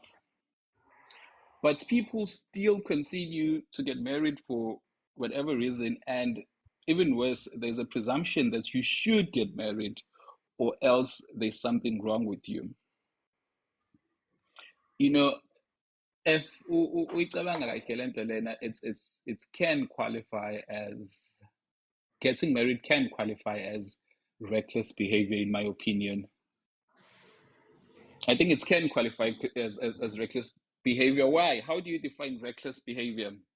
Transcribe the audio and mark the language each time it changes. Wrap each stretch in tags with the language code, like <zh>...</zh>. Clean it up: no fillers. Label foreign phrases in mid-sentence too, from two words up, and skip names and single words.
<en>But people still continue to get married for whatever reason. And even worse, there's a presumption that you should get married or else there's something wrong with you. You know, if</en> <zu>uyicabanga like le nto lena,</zu> <en>it can qualify as getting married can qualify as reckless behavior, in my opinion. I think it can qualify as reckless behavior. Why? How do you define reckless behavior?</en>